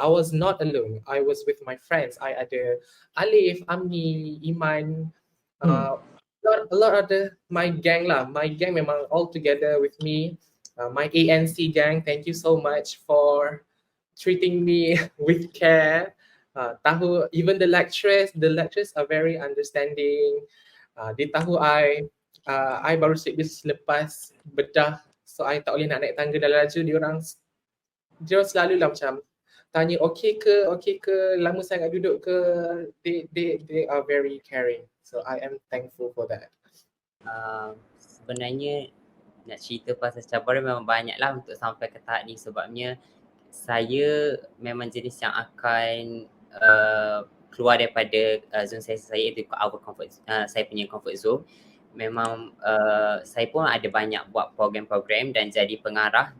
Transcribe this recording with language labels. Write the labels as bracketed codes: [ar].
[en] I was not alone. I was with my friends. I ada Alif, Amni, Iman, a lot of my gang lah. My gang memang all together with me. My ANC gang, thank you so much for treating me with care. Tahu, even the lecturers are very understanding. [ms] Dia tahu I baru sleep lepas bedah, so I tak boleh nak naik tangga dah laju. Dia orang selalu lah macam tanya okay ke, lama sangat duduk ke. [en] They are very caring, so I am thankful for that. [ms] Sebenarnya nak cerita pasal cabaran memang banyak lah untuk sampai ke tahap ni, sebabnya saya memang jenis yang akan keluar daripada zone saya iaitu saya punya comfort zone. Memang saya pun ada banyak buat program-program dan jadi pengarah.